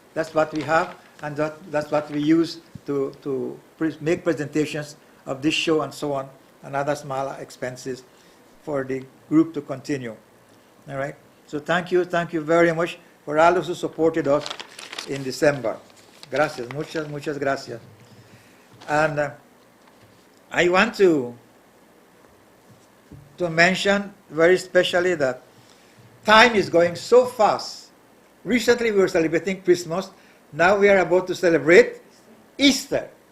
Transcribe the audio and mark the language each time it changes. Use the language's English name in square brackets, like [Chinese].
[English] That's what we have, and that's what we use to make presentations of this show and so on, and other smaller expenses for the group to continue. All right. So thank you very much for all those who supported us in December. [Spanish] Gracias, muchas gracias. [English] And I want to mention very especially that time is going so fast. Recently we were celebrating Christmas. Now we are about to celebrate Easter.